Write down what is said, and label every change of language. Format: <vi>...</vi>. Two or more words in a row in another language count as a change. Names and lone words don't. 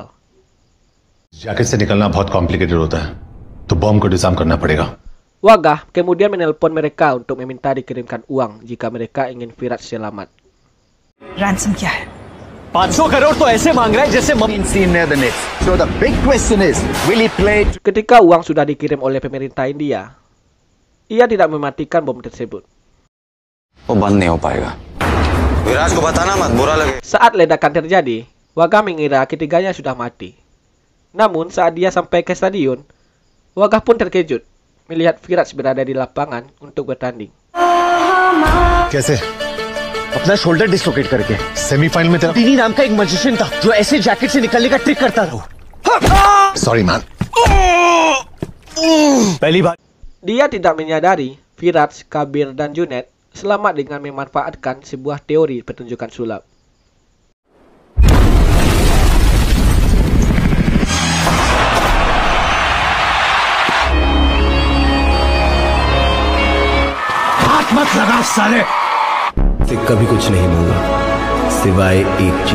<hi>जैकेट से निकलना बहुत कॉम्प्लिकेटेड होता है, तो बॉम्ब को डिजाइन करना पड़ेगा.</hi> <id>Wagah kemudian menelpon mereka untuk meminta dikirimkan uang jika mereka ingin Firaj selamat.</id> <hi>Ransom क्या है? 500 करोड़ तो ऐसे मांग रहा है जैसे</hi> <en>So the big question is, will he play?</en> <id>Ketika uang sudah dikirim oleh pemerintah India, Ia tidak mematikan bom tersebut.</id> <hi>वो बंद नहीं हो पाएगा विराज को बताना मत बुरा लगे</hi> <id>Saat ledakan terjadi, Wagah mengira ketiganya sudah mati. Namun saat dia sampai ke stadion, Wagah pun terkejut melihat Viraj berada di lapangan untuk bertanding.</id> <hi>कैसे अपना</hi> <en>shoulder dislocate</en> <hi>करके सेमीफाइनल में तेरा टीनी नाम का एक मैजिशियन था जो ऐसे जैकेट से निकलने का ट्रिक करता था.</hi> <en>sorry man</en> <hi>पहली बार</hi> <id>Dia tidak menyadari Viraj, Kabir, dan Junaid selamat dengan memanfaatkan sebuah teori pertunjukan sulap.</id> <hi>मत लगाओ साले कभी कुछ नहीं मांगा सिवाय एक चीज</hi>